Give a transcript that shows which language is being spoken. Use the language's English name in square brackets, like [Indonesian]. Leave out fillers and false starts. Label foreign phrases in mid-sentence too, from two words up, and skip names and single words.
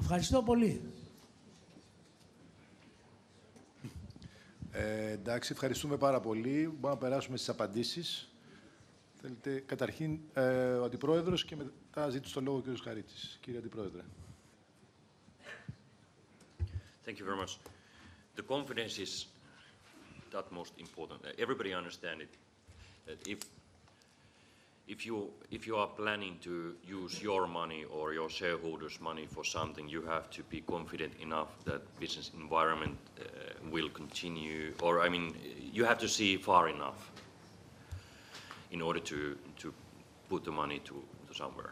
[Greek] Ευχαριστώ πολύ. Εντάξει, ευχαριστούμε πάρα πολύ. Μπορούμε να περάσουμε στις απαντήσεις. Θέλετε, καταρχήν, ο Αντιπρόεδρος και μετά ζήτησε το λόγο ο κ. Χαρίτης. Κύριε Αντιπρόεδρε. [English] Thank you very much. The confidence is that most important. Everybody understands it. That if you are planning to use your money or your shareholders' money for something, you have to be confident enough that business environment will continue, or I mean, you have to see far enough in order to put the money to somewhere.